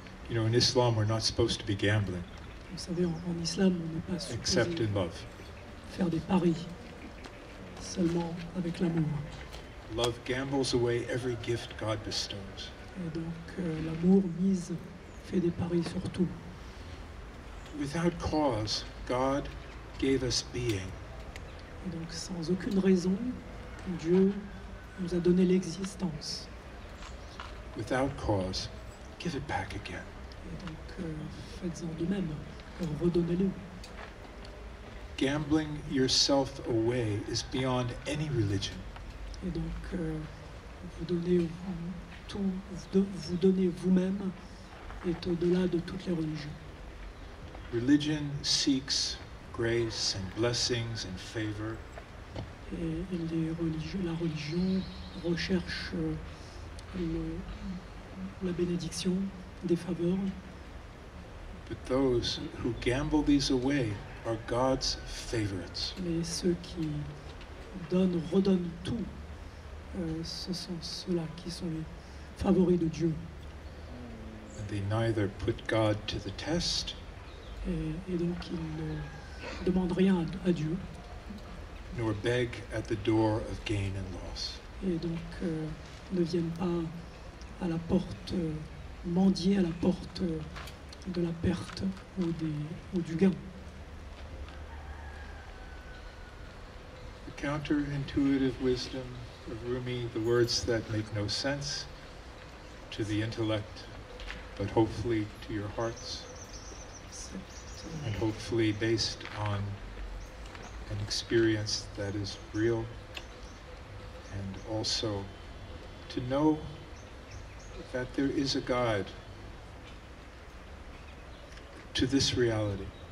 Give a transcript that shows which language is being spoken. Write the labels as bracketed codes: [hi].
[en] You know, in Islam, we're not supposed to be gambling, [fr] Vous savez, en islam, on n'est pas [en] except [fr] supposé [en] in love. [fr] faire des paris, seulement avec l'amour. [en] Love gambles away every gift God bestows. [fr] Et donc l'amour fait des paris sur tout. [en] Without cause, God gave us being. [fr] Et donc sans aucune raison, Dieu nous a donné l'existence. [en] Without cause, give it back again. [fr] Et donc faites-en de même, redonnez-le. [en] Gambling yourself away is beyond any religion. [fr] Et donc vous donnez tout, vous donnez vous-même est au-delà de toutes les religions. [en] Religion seeks grace and blessings and favor. [fr] Et la religion recherche la bénédiction, des faveurs. [en] But those who gamble these away are God's favorites. [fr] Mais ceux qui redonnent tout, ce sont ceux-là qui sont les favoris de Dieu. [en] And they neither put God to the test, [fr] Et donc ils ne demandent rien à Dieu. [en] nor beg at the door of gain and loss. [fr] Et donc ne viennent pas à la porte, mendier à la porte de la perte ou du gain. [en] The counterintuitive wisdom of Rûmî, the words that make no sense to the intellect, but hopefully to your hearts, and hopefully based on an experience that is real, and also to know that there is a God to this reality.